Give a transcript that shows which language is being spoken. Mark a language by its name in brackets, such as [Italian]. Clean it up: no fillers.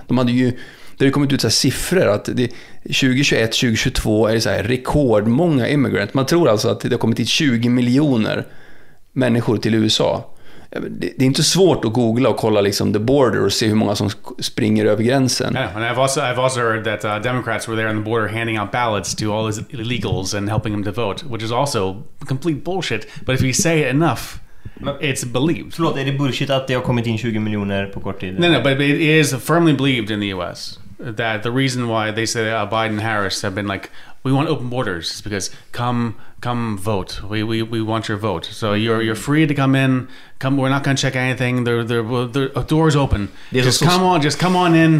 [Swedish] Det har ju kommit ut så här siffror att 2021, 2022 är det så här rekordmånga immigrant. Man tror alltså att det har kommit hit 20 miljoner människor till USA. Det är inte svårt att googla och kolla liksom [English] the border [Swedish] och se hur många som springer över gränsen. [English] Yeah, and I've also heard that Democrats were there on the border handing out ballots to all these illegals and helping them to vote, which is also complete bullshit. But if you say it enough, it's believed. [Swedish] Förlåt, är det bullshit att det har kommit in 20 miljoner på kort tid? [English] No, but it is firmly believed in the US that the reason why they say Biden and Harris have been like, we want open borders is because come vote. We want your vote. So you're free to come in. We're not going to check anything. The doors open. Just come on in.